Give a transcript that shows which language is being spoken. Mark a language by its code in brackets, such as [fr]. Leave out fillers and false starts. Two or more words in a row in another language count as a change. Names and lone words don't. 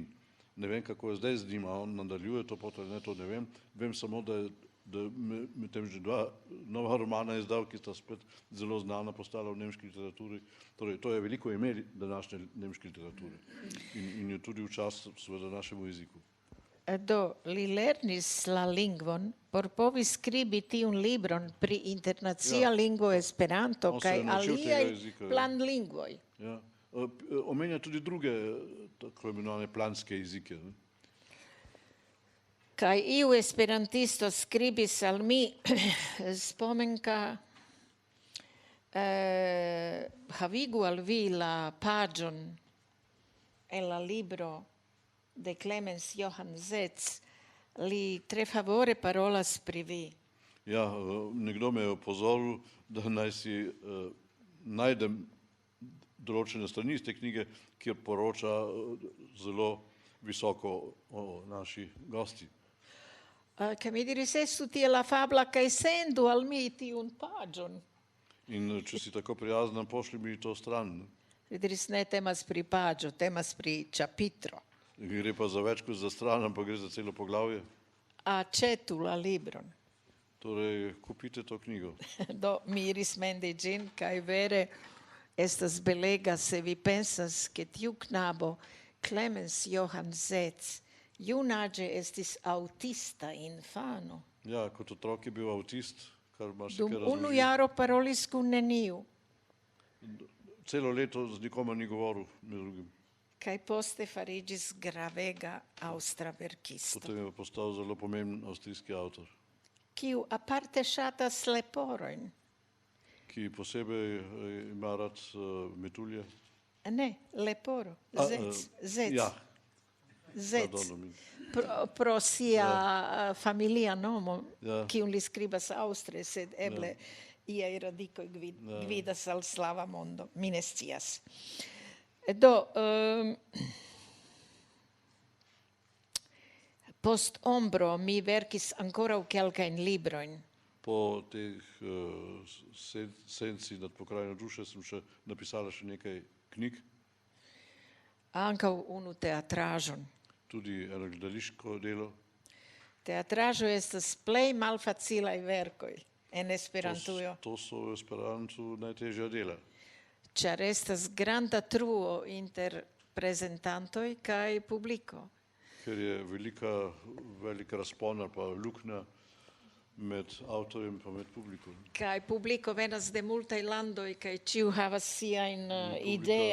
[sl] Ne vem, kako je zdaj z njim, a on nadaljuje to pot ali ne, to ne vem. Vem samo, da med tem že dva nova romana je izdal, ki sta spet zelo znana postala v nemški literaturi. Torej, to je veliko ime današnje nemške literature in je tudi v čast seveda našemu jeziku. [eo] Do li lernis la lingvon por povi skribi tiun libron pri internacia lingvo Esperanto [sl] On se kaj je naučil tega [eo] aliaj [sl] jezika, ja. [eo] planlingvoj. [sl] Ja. Omenja tudi druge tako imenovane planske jezike. Ne? [eo] Kaj iu esperantisto skribis al mi spomenka havigu al vi la paĝon en la libro de Clemens Johann Zetz, li tre favore parolas pri vi. [sl] Ja, nekdo me je opozoril, da naj si najdem določene strani iz te knjige, kjer poroča zelo visoko o naši gosti. [eo] Kaj mi diris, estu tie la fabla kaj sendu al mi tiun paĝon. [sl] In če si tako prijazna, pošli mi to stran. Ne? [eo] Mi diris, ne temas pri paĝo, temas pri ĉapitro. [sl] Gre pa za več kot za stran, ampak gre za celo poglavje. [eo] Aĉetu la libron. [sl] Torej, kupite to knjigo. [eo] Do mi iris mendi ĝin kaj vere estas belega se vi pensas ke tiu knabo Clemens Johann Zetz junaĝe estis aŭtista infano. [sl] Ja, kot otrok je bil avtist, kar [eo] Dum [sl] marsikaj [eo] unu [sl] razloži. [eo] jaro parolis kun neniu. [sl] Celo leto z nikomer ni govoril, med drugim. [eo] Kaj poste farigis gravega austra verkisto. [sl] Potem je postal zelo pomemben avstrijski avtor, [eo] Kiu aparte ŝatas leporojn. [sl] ki posebej ima rad metulje. [eo] Ne, leporo. Zec. [sl] Ja, Zec. [eo] pardon, mi- Pro sia familia nomo, Ja. kiun li skribas aŭstre, sed eble iaj radikoj gvidas al slava mondo. Mi ne scias. Do, post ombro mi verkis ankoraŭ kelkajn librojn. [sl] Po teh senci nad pokrajino duše sem še napisala še nekaj knjig, [eo] Ankaŭ unu teatraĵon. [sl] tudi eno gledališko delo. [eo] Teatraĵo estas plej malfacilaj verkoj en Esperantujo, [sl] To so v Esperantu najtežja dela, [eo] ĉar estas granda truo inter prezentantoj kaj publiko. [sl] ker je velika razpon ali pa luknja med avtorjem pa med publikom. [eo] Kaj publiko venas de multaj landoj kaj ĉiu havas siajn idee,